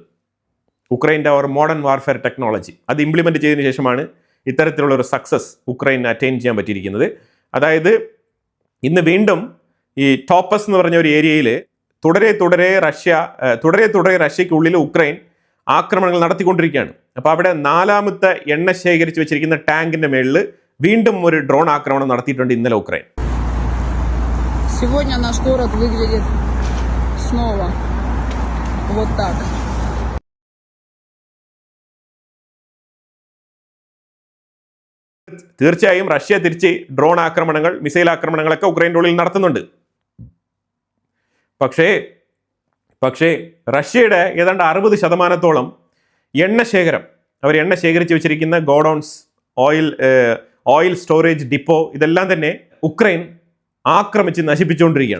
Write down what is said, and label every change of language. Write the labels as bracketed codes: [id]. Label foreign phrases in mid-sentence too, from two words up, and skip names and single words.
[ml] ഉക്രൈൻ്റെ ഒരു [en] modern warfare technology [ml] അത് ഇംപ്ലിമെൻറ്റ് ചെയ്തതിന് ശേഷമാണ് ഇത്തരത്തിലുള്ള ഒരു സക്സസ് ഉക്രൈൻ അറ്റൈൻ ചെയ്യാൻ പറ്റിയിരിക്കുന്നത്. അതായത് ഇന്ന് വീണ്ടും ഈ ടോപ്പസ് എന്ന് പറഞ്ഞ ഒരു ഏരിയയിൽ തുടരെ റഷ്യയ്ക്കുള്ളിൽ ഉക്രൈൻ ആക്രമണങ്ങൾ നടത്തിക്കൊണ്ടിരിക്കുകയാണ്. അപ്പോൾ അവിടെ 4ാമത്തെ എണ്ണ ശേഖരിച്ച് വെച്ചിരിക്കുന്ന ടാങ്കിന്റെ മേളിൽ വീണ്ടും ഒരു ഡ്രോൺ ആക്രമണം നടത്തിയിട്ടുണ്ട് ഇന്നലെ ഉക്രൈൻ. [ru] Сегодня наш город выглядит снова вот так. [ml] തീർച്ചയായും റഷ്യ തിരിച്ച് ഡ്രോൺ ആക്രമണങ്ങൾ, മിസൈൽ ആക്രമണങ്ങളൊക്കെ ഉക്രൈൻ്റെ ഉള്ളിൽ നടത്തുന്നുണ്ട്. പക്ഷേ റഷ്യയുടെ ഏതാണ്ട് 60% എണ്ണ ശേഖരം, അവർ എണ്ണ ശേഖരിച്ച് വെച്ചിരിക്കുന്ന ഗോഡൌൺസ്, [en] oil storage depot, [ml] ഇതെല്ലാം തന്നെ ഉക്രൈൻ ആക്രമിച്ച് നശിപ്പിച്ചുകൊണ്ടിരിക്കുകയാണ്.